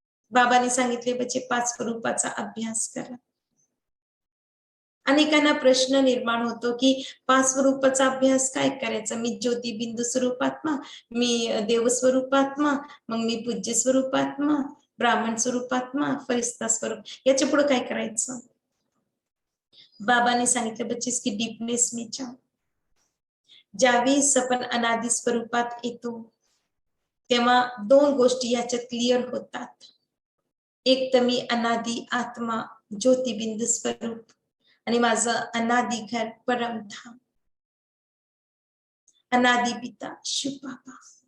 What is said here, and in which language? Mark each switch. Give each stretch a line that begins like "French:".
Marathi: बाबांनी सांगितले बच्चे 5 स्वरूपाचा अभ्यास करा. अनेकांना प्रश्न निर्माण होतो की 5 स्वरूपाचा अभ्यास काय करायचा, मी ज्योतिबिंदू स्वरूपात्मा, मी देव स्वरूपात्मा, मग मी पूज्य स्वरूपात्मा, ब्राह्मण स्वरूपात्मा, फरिश्ता स्वरूप, याच्या पुढे काय करायचं. बाबांनी सांगितलं
Hindi: बच्चे इसकी डीपनेस में जाओ.
Marathi: ज्यावेळेस आपण अनादि स्वरूपात येतो तेव्हा 2 गोष्टी याच्यात क्लिअर होतात. एक तर मी अनादि आत्मा ज्योतिबिंदू स्वरूप आणि माझं अनादि घर परमधाम, अनादि पिता शिव बाबा.